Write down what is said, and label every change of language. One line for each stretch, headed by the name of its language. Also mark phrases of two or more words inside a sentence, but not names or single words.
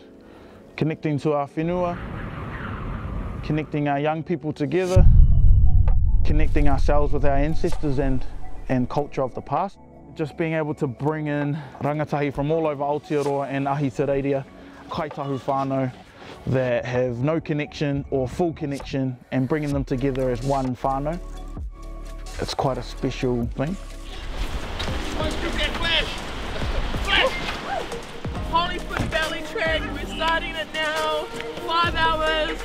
English: Connecting to our whenua, connecting our young people together, connecting ourselves with our ancestors and culture of the past. Just being able to bring in rangatahi from all over Aotearoa and
Māori: ahi te reiria,
English: Ngai Tahu whānau that have no connection or full connection, and bringing them together as one whānau. It's quite a special thing. Hollywood Valley Track, we're starting it now, 5 hours.